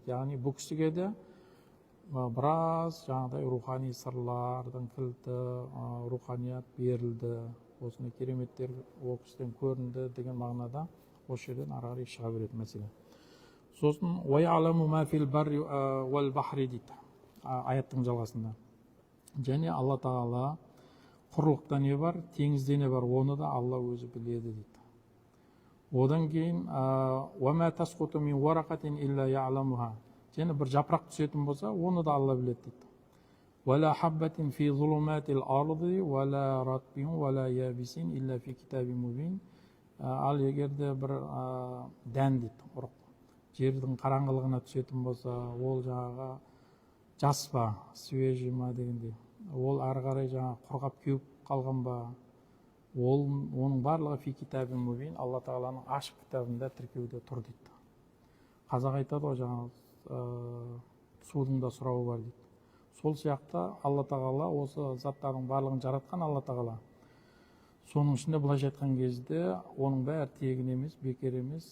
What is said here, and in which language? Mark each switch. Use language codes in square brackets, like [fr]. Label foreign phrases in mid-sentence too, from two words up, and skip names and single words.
[kk] Яғни бұл кісіге де біраз жаңағыдай рухани сырлардың кілті, руханият берілді, осындай кереметтер ол кісіден көрінді деген мағынада осы жерден ары қарай шыға береді мәселе. [ar] Сосын ويعلم ما في البر والبحر [kk] дейді аяттың жалғасында. Және Алла тағала құрлықта не бар, теңізде не бар, оны да Алла өзі біледі дейді. Одан кейін [ar] وما تسقط من ورقة إلا يعلمها. [kk] Және бір жапырақ түсетін болса, оны да Алла біледі дейді. [ar] ولا حبة في ظلمات الأرض ولا رطب ولا يابس إلا في كتاب مبين. [kk] Ал егер де бір дән дейді, ұрық, жердің қараңғылығына түсетін болса, ол жаңағы жас па, свежий ма дегендей, ол ары қарай жаңағы құрғап кеуіп қалған ба, оның барлығы [ar] في كتاب مبين, [kk] Алла тағаланың ашық кітабында тіркеуде тұр дейді. Қазақ айтады ғой, жаңағы судың да сұрауы бар дейді. Сол сияқты Алла тағала осы заттардың барлығын жаратқан Алла тағала. Соның ішінде былайша айтқан кезде оның бәрі тегін емес, бекер емес.